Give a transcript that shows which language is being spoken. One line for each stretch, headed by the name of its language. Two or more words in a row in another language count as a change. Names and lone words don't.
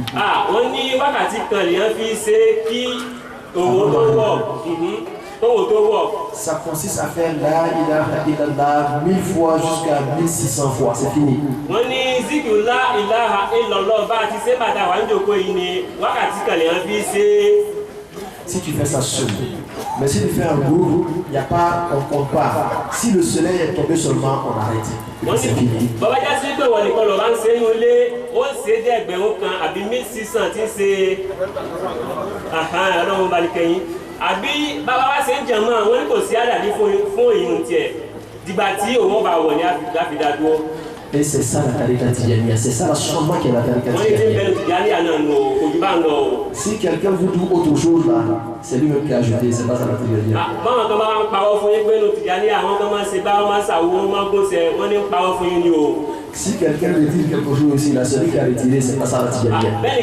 French: Ça consiste à faire
Arabic: لا إله إلا الله
French: 1000 fois jusqu'à 1600 fois, c'est fini. Si tu fais ça seul, mais si tu fais un groupe, il n'y a pas, on compte pas. Si le soleil est tombé seulement, on arrête. C'est fini.
Yoruba: Àbí bàbá wa ṣe ń jẹun àwọn ní kò sí àdàdí fún ìyún tiẹ̀ dìgbà tí òun bá wọ̀ ní àfidàdúró.
French: Et c'est ça la tarika Tijaniya, c'est ça la changement qui est la tarika Tijaniya. Si quelqu'un vous dit autre chose là, c'est lui-même qui a ajouté, c'est pas ça la Tijaniya. Si quelqu'un veut dire quelque chose ici, là, celui qui a retiré, c'est pas ça la Tijaniya.